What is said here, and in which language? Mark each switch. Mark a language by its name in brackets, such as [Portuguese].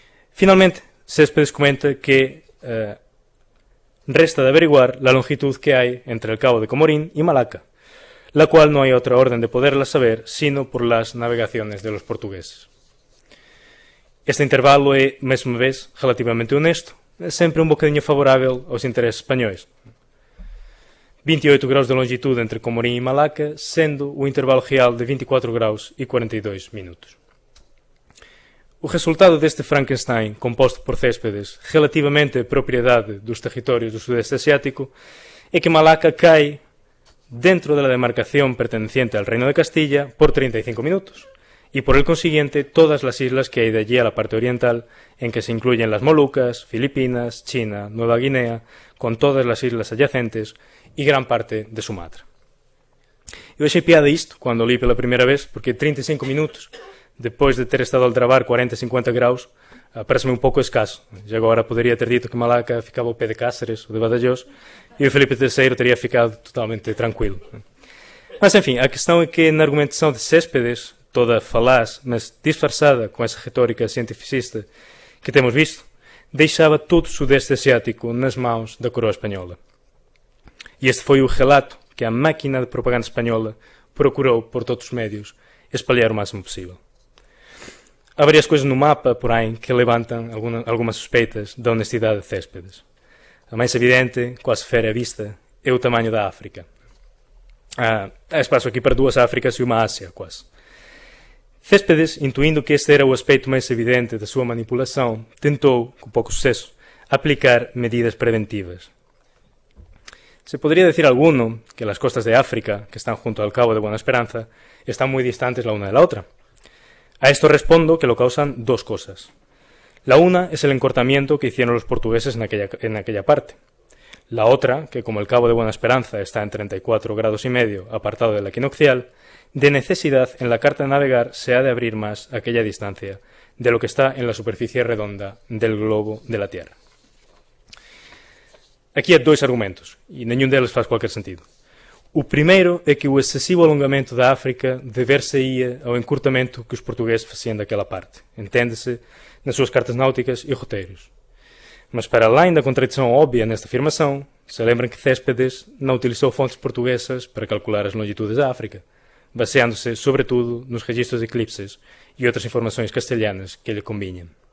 [Portuguese] Finalmente, Céspedes comenta que [Spanish] resta de averiguar la longitud que hay entre el Cabo de Comorín y Malaca, la cual no hay otra orden de poderla saber sino por las navegaciones de los portugueses. [Portuguese] Este intervalo é, mais uma vez, relativamente honesto, sempre um bocadinho favorável aos interesses espanhóis. 28 graus de longitude entre Comorim e Malaca, sendo o intervalo real de 24 graus e 42 minutos. O resultado deste Frankenstein, composto por Céspedes, relativamente à propriedade dos territórios do Sudeste Asiático, é que Malaca cai dentro [Spanish] de la demarcación perteneciente al Reino de Castilla por 35 minutos, y por el consiguiente todas las islas que hay de allí a la parte oriental, en que se incluyen las Molucas, Filipinas, China, Nueva Guinea, con todas las islas adyacentes y gran parte de Sumatra. [Portuguese] Eu achei piada isto quando li pela primeira vez, porque 35 minutos, depois de ter estado a travar 40, 50 graus, parece-me um pouco escasso. Já agora poderia ter dito que Malaca ficava ao pé de Cáceres ou de Badajoz e o Filipe III teria ficado totalmente tranquilo. Mas, enfim, a questão é que na argumentação de Céspedes, toda falaz, mas disfarçada com essa retórica cientificista que temos visto, deixava todo o Sudeste Asiático nas mãos da coroa espanhola. E este foi o relato que a máquina de propaganda espanhola procurou, por todos os meios, espalhar o máximo possível. Há várias coisas no mapa, porém, que levantam algumas suspeitas da honestidade de Céspedes. A mais evidente, quase fera à vista, é o tamanho da África. Há espaço aqui para duas Áfricas e uma Ásia, quase. Céspedes, intuindo que este era o aspecto mais evidente da sua manipulação, tentou, com pouco sucesso, aplicar medidas preventivas. [Spanish] Se podría decir alguno que las costas de África, que están junto al Cabo de Buena Esperanza, están muy distantes la una de la otra. A esto respondo que lo causan dos cosas. La una es el encortamiento que hicieron los portugueses en aquella parte. La otra, que como el Cabo de Buena Esperanza está en 34 grados y medio apartado de la equinoccial, de necesidad en la carta de navegar se ha de abrir más aquella distancia de lo que está en la superficie redonda del globo de la Tierra. [Portuguese] Aquí há dois argumentos, e nenhum deles faz qualquer sentido. O primeiro é que o excessivo alongamento da África dever-se-ia ao encurtamento que os portugueses faziam daquela parte, entende-se, nas suas cartas náuticas e roteiros. Mas para além da contradição óbvia nesta afirmação, se lembram que Céspedes não utilizou fontes portuguesas para calcular as longitudes da África, baseando-se, sobretudo, nos registros de eclipses e outras informações castelhanas que lhe convinham.